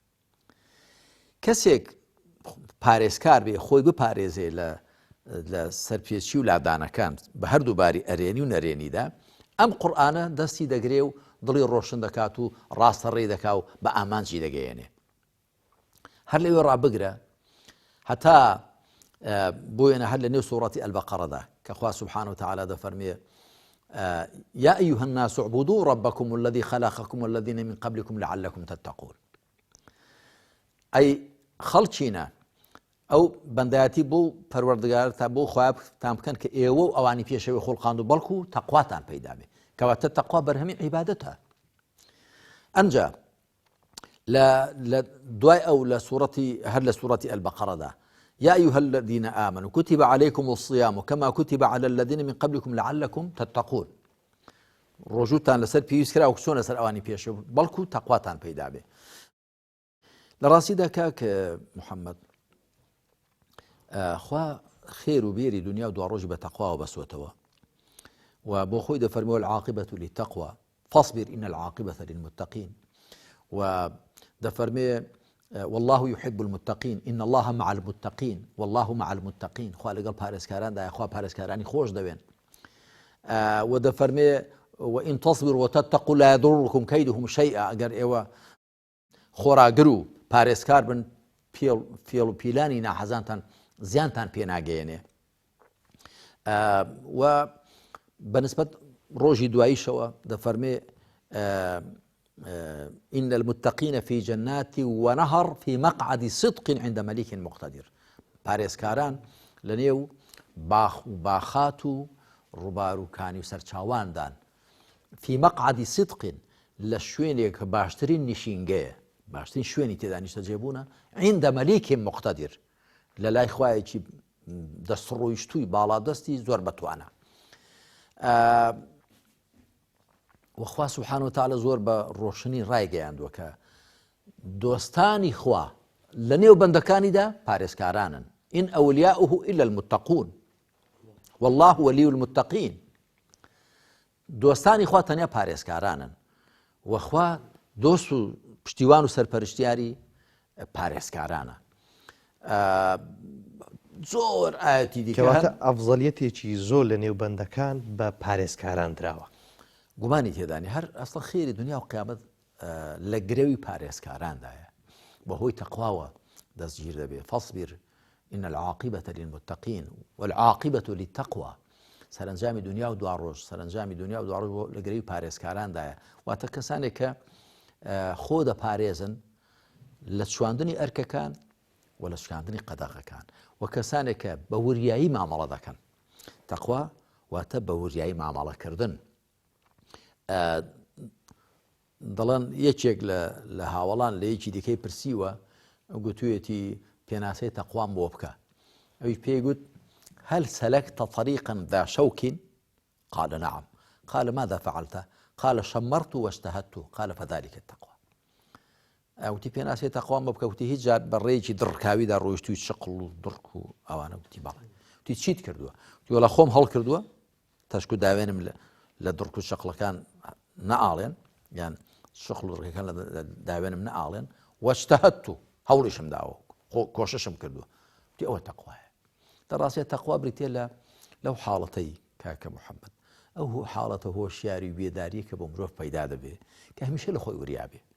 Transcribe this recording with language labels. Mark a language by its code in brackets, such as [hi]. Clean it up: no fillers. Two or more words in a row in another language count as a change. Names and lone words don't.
[ckb] کەسێک پارێزکار بێ خۆی بپارێزێ لە سەرپێچی و لادانەکان بە هەردوو باری ئەرێنی و نەرێنیدا ئەم قورئانە دەستی دەگرێ و دڵی ڕۆشن دەکات و ڕاستەڕێ دەکا و بە ئامانجی دەگەیەنێ هەر لەوێ ڕابگرە هەتا بۆیەنە هەر لە نێو سوورەتی البەقەرەدا کە خوا [ar] سبحانه وتعالى [ckb] دەفەرمێ [ar] يا أيها الناس اعبدوا ربكم الذي خلقكم والذين من قبلكم لعلكم تتقون [ckb] أي خەڵچینە ئەو بەندایەتی بۆ پەروەردگار تا بۆ خوا تام بکەن کە ئێوە و ئەوانی پێشەوەی خۆڵقاند و بەڵکو و تەقواتان پەیدا بێ کەواتە تەقوا بەرهەمی عیبادەتە ئەنجا لە دوای ئەو لە سوورەتی هەر لە سوورەتی البەقەرەدا [ar] يا أيها الذين آمنوا كتب عليكم الصيام كما كتب على الذين من قبلكم لعلكم تتقون [ckb] ڕۆژوتان لەسەر پێویست کرا و چۆن لەسەر ئەوانی پێشەوە بەڵکو و تەقواتان پەیدا بێ لە ڕاستیدا کاک محەممەد خوا خێر و بێری دنیا و دواڕۆژی بە تەقواوە بەسوتەوە و بۆ خۆی دەفەرمەوە العاقبة [ar] للتقوى فاصبر إن العاقبة للمتقين [ckb] و دەفەرمێ [ar] والله يحب المتقين إن الله مع المتقين والله مع المتقين [ckb] خوا لەگەڵ پارێزکاراندا خوا پارێزکارانی خۆش دەوێن و دەفەرمێ [ar] وإن تصبروا وتتقوا لا يضركم كيدهم شيئا [ckb] ئەگەر ئێوە خۆراگر و پارێزکار بن فێڵ و پیلانی ناحەزانتان زیانتان پێ ناگەیەنێ و بەنسبەت ڕۆژی دواییشەوە دەفەرمێ [ar] إن المتقين في جنات ونهر في مقعد صدق عند مليك مقتدر [ckb] پارێزکاران لە نێو باخ و باخات و ڕووبار و کانی و سەرچاواندان [ar] في مقعد صدق [ckb] لە شوێنێک کە باشترین نیشینگەیە باشترین شوێنی تێدا نیشتەجێبوونە [ar] عند مليك مقتدر [ckb] لە لای خوایەکی دەستڕۆیشتووی باڵادەستی زۆر بەتوانە وخوا [ar] سبحانه وتعالى [ckb] زۆر بە ڕۆشنی ڕایگەیاندووە کە دۆستانی خوا لە نێو بەندەکانیدا پارێزکارانن [ar] إن أولياؤه إلا المتقون والله ولي المتقين [ckb] دۆستانی خوا تەنیا پارێزکارانن وخوا دۆست و پشتیوان و سەرپەرشتیاری پارێزکارانە زۆر ئاەتی دیکەواتە ئەفزەلیەتێکی زۆر لە نێو بەندەکان بە پارێزکاران دراوە گومانی تێدانی هەر ئەسڵ خێری دنیا و قیامەت لە گرەوی پارێزکاراندایە بەهۆی تەقواوە دەستگیر دەبێت [ar] فاصبر إن العاقبة للمتقين والعاقبة للتقوى [ckb] سەرنجامی دنیا و دواڕۆژ سەرنجامی دنیا و دواڕۆژ لە گرەوی پارێزکاراندایە واتە کەسانێک کە خۆ دەپارێزن لە چواندنی ئەرکەکان و لە شکاندنی قەدەغەکان و کەسانێک کە بە وریایی مامەڵە دەکەن تەقوا واتە بە وریایی مامەڵەکردن دەڵێن یەکێک لە هاوڵان لە یەکی دیکەی پرسیوە گوتوویەتی پێناسەی تەقوام بۆ بکە ئەویش پێی گوت [ar] هل سلكت طريقا ذا شوك قال نعم قال ماذا فعلت قال شمرت واجتهدت قال فذلك التقوى [ckb] ئەوتی پێناسەی تەقوام بۆ بکە وتی هیچ جار بەڕێیەکی دڕکاویدا ڕۆیشتووی شقڵ و دڕک و ئەوانە وتی بەڵێ وتی چیت کردووە وتی وەڵا خۆم هەڵ کردووە تەشک و داوێنم لە دڕک و شەقلەکان نەئاڵێن یان شەقل و ڕێکەکان لە داوێنم نەئاڵێن وەجتەهەدت هەوڵیشم داوە کۆششم کردووە تی ئەوە تەقوایە دەڕاستێت تەقوا بریتێ لەو حاڵەتەی کاکە محەممەد ئەو حاڵەتە هۆشیاری و بێداری کە بۆ مرۆڤ پەیدا دەبێ کە هەمیشە لە خۆی وریابێ